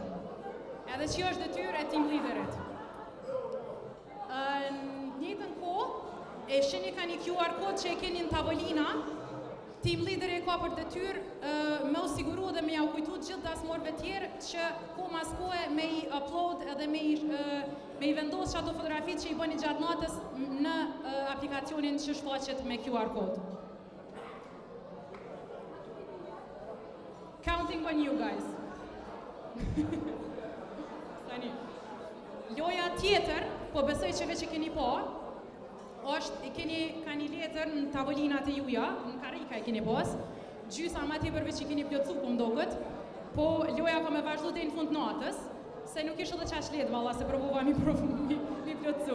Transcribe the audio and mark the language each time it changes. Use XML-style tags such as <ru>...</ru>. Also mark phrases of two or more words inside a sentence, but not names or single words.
<sq>Edhe që është detyrë e</sq> <en>team leaderit.</en> <sq>Në njëjtën kohë, e shini ka një QR kod që e keni në tavolina,</sq> <en>team leaderi</en> <sq>ka për detyrë me u siguru dhe me ja u kujtu gjithë dasmorëve tjerë që ko mas kohë me i upload edhe me i vendos që ato fotografit që i bëni gjatë natës në aplikacionin që shfaqet me QR kod.</sq> <en>Counting on you guys.</en> <sq>Tani. Loja tjetër, po besoj që veç e keni po, është, ka një letër në tavolinat e juja, në karika e keni pos, gjysa ma t'i përveç që keni plotësu po mdokët, po loja ka me vazhdu dhe në fund natës, se nuk ishte dhe qash letë valla, se provova mi plotësu.</sq>